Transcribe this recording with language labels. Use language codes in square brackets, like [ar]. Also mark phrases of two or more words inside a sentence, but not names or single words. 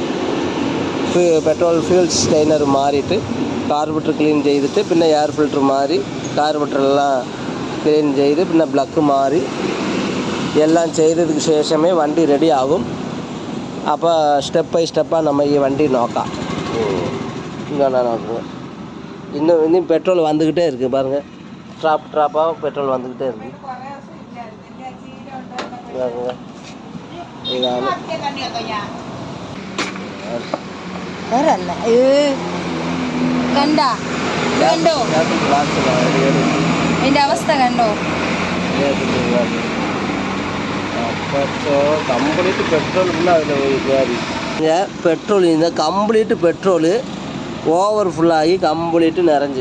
[en] petrol fuel strainer [ml] മാറിയിട്ട് [en] carburettor clean [ml] ചെയ്തിട്ട് പിന്നെ [en] air filter [ml] മാറി കാർബറേറ്ററെല്ലാം ക്ലീൻ ചെയ്ത് പിന്നെ പ്ലഗ് മാറി എല്ലാം ചെയ്തതിന് ശേഷമേ വണ്ടി റെഡി ആകും. അപ്പോൾ [en] step by step [ml] നമ്മൾ ഈ വണ്ടി നോക്കാം. ഇങ്ങനെ നോക്കുക. [ta] இன்னும் பெட்ரோல் வந்துக்கிட்டே இருக்குது பாருங்கள். ட்ராப்பாக பெட்ரோல் வந்துக்கிட்டே இருக்குது. [ml] ഇതാണ് കണ്ടോ അതിൻ്റെ അവസ്ഥ കണ്ടോ? [en] complete petrol [ml] പെട്രോളിൽ [en] complete petrol [ml] ഓവർഫുള്ളായി കംപ്ലീറ്റ് നിറഞ്ഞ്.